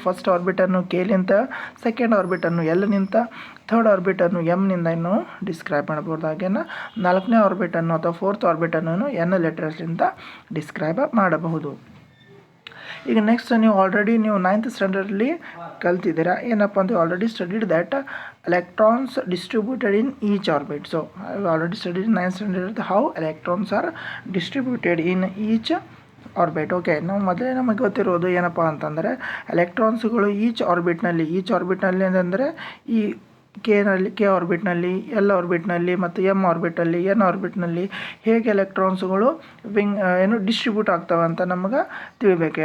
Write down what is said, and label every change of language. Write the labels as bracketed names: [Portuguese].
[Kannada] First ಆರ್ಬಿಟನ್ನು ಕೆಲಿಂತ, second ಆರ್ಬಿಟನ್ನು ಎಲ್ನಿಂತ, third ಆರ್ಬಿಟನ್ನು ಎಮ್ನಿಂದ ಇನ್ನು describe ಮಾಡ್ಬೋದು. ಹಾಗೇನ ನಾಲ್ಕನೇ ಆರ್ಬಿಟನ್ನು ಅಥವಾ ಫೋರ್ತ್ ಆರ್ಬಿಟನ್ನು ಎನ್ ಲೆಟರ್ಸ್ಲಿಂದ ಡಿಸ್ಕ್ರೈಬ್ ಮಾಡಬಹುದು. ಈಗ ನೆಕ್ಸ್ಟ್ ನೀವು ಆಲ್ರೆಡಿ ನೀವು 9th ಸ್ಟ್ಯಾಂಡರ್ಡಲ್ಲಿ ಕಲ್ತಿದ್ದೀರಾ. ಏನಪ್ಪ ಅಂತ [English] Already studied that electrons distributed in each orbit. So I have already studied in 9th standard how electrons are distributed in each orbit. [Kannada] Okay, ನಾವು ಮೊದಲೇ ನಮಗೆ ಗೊತ್ತಿರೋದು ಏನಪ್ಪ ಅಂತಂದರೆ ಎಲೆಕ್ಟ್ರಾನ್ಸ್ಗಳು ಈಚ್ ಆರ್ಬಿಟ್ನಲ್ಲಿ ಅಂತಂದರೆ ಈ ಕೆ ಆರ್ಬಿಟ್ನಲ್ಲಿ, ಎಲ್ ಆರ್ಬಿಟ್ನಲ್ಲಿ ಮತ್ತು ಎಮ್ ಆರ್ಬಿಟಲ್ಲಿ, ಎನ್ ಆರ್ಬಿಟ್ನಲ್ಲಿ ಹೇಗೆ ಎಲೆಕ್ಟ್ರಾನ್ಸ್ಗಳು ಏನು ಡಿಸ್ಟ್ರಿಬ್ಯೂಟ್ ಆಗ್ತವೆ ಅಂತ ನಮಗೆ ತಿಳಿಬೇಕು.